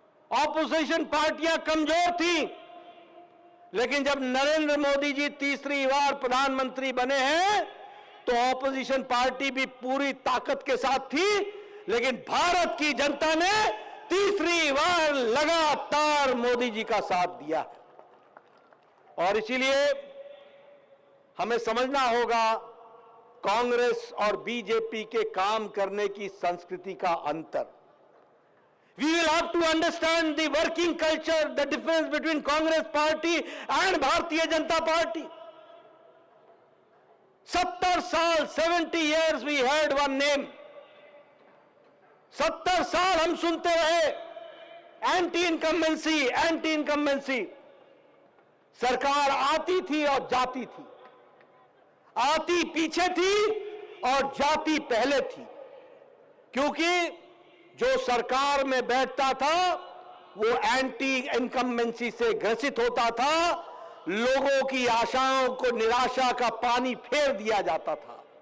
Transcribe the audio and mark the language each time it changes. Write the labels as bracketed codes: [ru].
[hi] Opposition पार्टियां कमजोर थी, लेकिन जब नरेंद्र मोदी जी तीसरी बार प्रधानमंत्री बने हैं तो ऑपोजिशन पार्टी भी पूरी ताकत के साथ थी, लेकिन भारत की जनता ने तीसरी बार लगातार मोदी जी का साथ दिया। और इसीलिए हमें समझना होगा कांग्रेस और बीजेपी के काम करने की संस्कृति का अंतर। [en] We will have to understand the working culture, the difference between Congress party and Bharatiya Janata Party. [hi] 70 साल, [en] 70 years we heard one name. [hi] 70 साल हम सुनते रहे एंटी इनकम्बेंसी, एंटी इनकम्बेंसी। सरकार आती थी और जाती थी, आती पीछे थी और जाती पहले थी, क्योंकि जो सरकार में बैठता था वो एंटी इनकम्बेंसी से ग्रसित होता था, लोगों की आशाओं को निराशा का पानी फेर दिया जाता था।